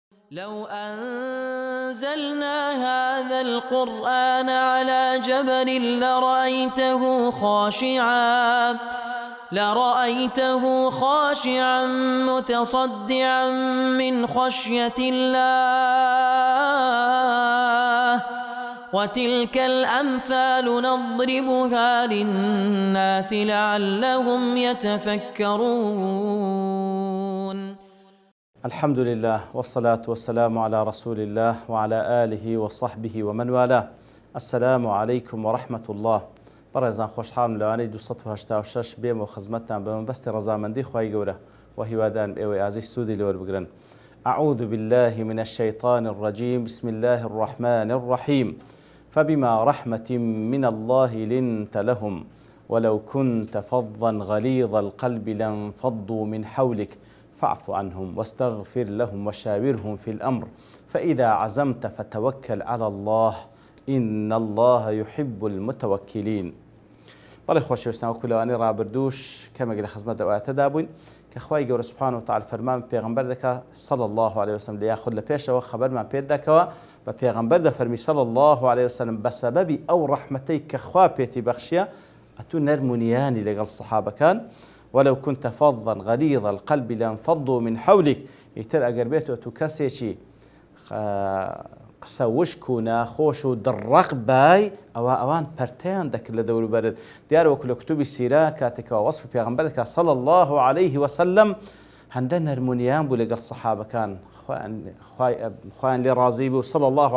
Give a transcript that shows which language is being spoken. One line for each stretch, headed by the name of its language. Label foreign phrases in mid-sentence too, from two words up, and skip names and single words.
Arabic: لو أنزلنا هذا القرآن على جبل لرأيته خاشعا متصدعا من خشية الله وتلك الأمثال نضربها للناس لعلهم يتفكرون. الحمد لله والصلاة والسلام على رسول الله وعلى آله وصحبه ومن والاه. السلام عليكم ورحمة الله.
Central Kurdish: بەڕێزان خۆشحاڵم لەوانەی 286 بێم و خزمەتتان بە مەبەستی ڕەزامەندی خوای گەورە و هیوادارم ئێوەی ئازیز سوودی لێوە بگرن.
Arabic: أعوذ بالله من الشيطان الرجيم. بسم الله الرحمن الرحيم. فبما رحمة من الله لنت لهم ولو كنت فظا غليظ القلب لانفضوا من حولك فاعف عنهم واستغفر لهم وشاورهم في الأمر فإذا عزمت فتوكل على الله إن الله يحب المتوكلين.
Central Kurdish: بەڵێ خۆشەویستان وەکو لەوانەی ڕابردووش کەمێک لە خزمەت ئەوەتەدا بووین کە خوای گەورە
Arabic: سوبحانەهو وتەعالا
Central Kurdish: فەرمان پێغەمبەر دەکات
Arabic: صلی الله عليه وسلم
Central Kurdish: لە یاخود لە پێشەوە خەبەرمان پێ دەکەوە بە پێغەمبەر دەفەرمی
Arabic: صلی الله عليه وسلم
Central Kurdish: بەسەبەبی ئەو ڕەحمەتەی کە خوا پێتی بەخشیە ئەتوو نەرمونیانی لەگەڵ سەحابەکان
Arabic: ولو كنت فظا غليظ القلب لانفضوا من حولك.
Central Kurdish: ئیتر ئەگەر بێتەوە تو کەسێکی قسە وشک و ناخۆش و دڕەق بای ئەوان پەرتەیان دەکرد لە دەوروبەرت. دیارە وەکو لە کتوبی سیرە کاتێکەوە وەسف پێغەمبەر دەکات
Arabic: صلی الله عليه وسلم
Central Kurdish: هەندە نەرمونیان بوو لەگەڵ سەحابەکان خوایان لێ ڕازی بوو
Arabic: صلی الله